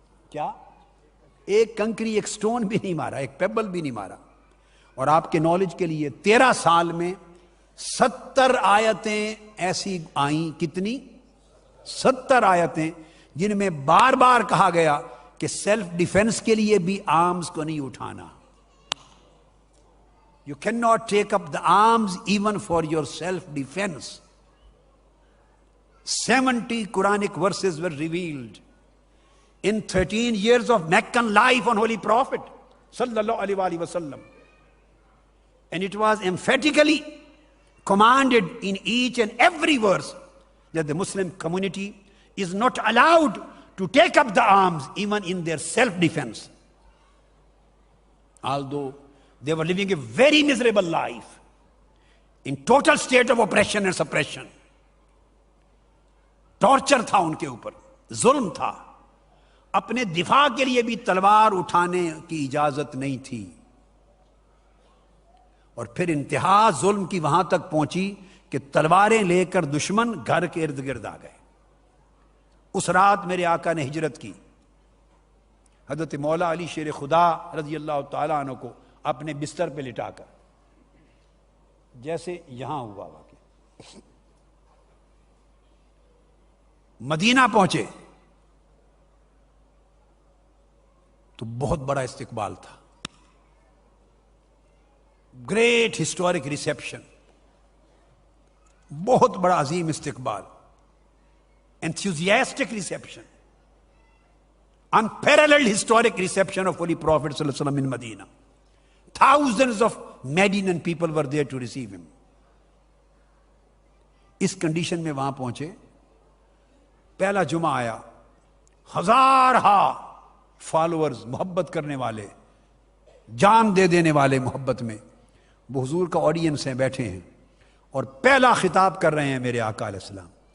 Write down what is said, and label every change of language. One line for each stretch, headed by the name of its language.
Urdu: کیا؟ ایک کنکری، ایک سٹون بھی نہیں مارا، ایک پیبل بھی نہیں مارا. اور آپ کے نالج کے لیے 13 سال میں 70 آیتیں ایسی آئیں. کتنی؟ 70 آیتیں جن میں بار بار کہا گیا کہ سیلف ڈیفenس کے لیے بھی آرمز کو نہیں اٹھانا.
English: You cannot take up the arms even for your self-defense. 70 Quranic verses were revealed in 13 years of Meccan life on Holy Prophet sallallahu alaihi wasallam. And it was emphatically commanded in each and every verse that the Muslim community is not allowed to take up the arms even in their self-defense. Although they were living a very miserable life in total state of oppression and suppression.
Urdu: Torture تھا ان کے اوپر، ظلم تھا. اپنے دفاع کے لیے بھی تلوار اٹھانے کی اجازت نہیں تھی. اور پھر انتہا ظلم کی وہاں تک پہنچی کہ تلواریں لے کر دشمن گھر کے ارد گرد آ گئے. اس رات میرے آقا نے ہجرت کی. حضرت مولا علی شیر خدا رضی اللہ تعالیٰ عنہ کو اپنے بستر پہ لٹا کر، جیسے یہاں ہوا واقعہ، مدینہ پہنچے تو بہت بڑا استقبال تھا.
English: great historic reception,
Urdu: بہت بڑا عظیم استقبال،
English: enthusiastic reception, unparalleled historic reception of Holy Prophet sallallahu alaihi wasallam in Medina. Thousands of Medinan people were there to receive him.
Urdu: اس condition میں وہاں پہنچے. پہلا جمعہ آیا، ہزارہا فالوورز، محبت کرنے والے، جان دے دینے والے محبت میں، وہ حضور کا آڈینس ہیں، بیٹھے ہیں اور پہلا خطاب کر رہے ہیں میرے آقا علیہ السلام.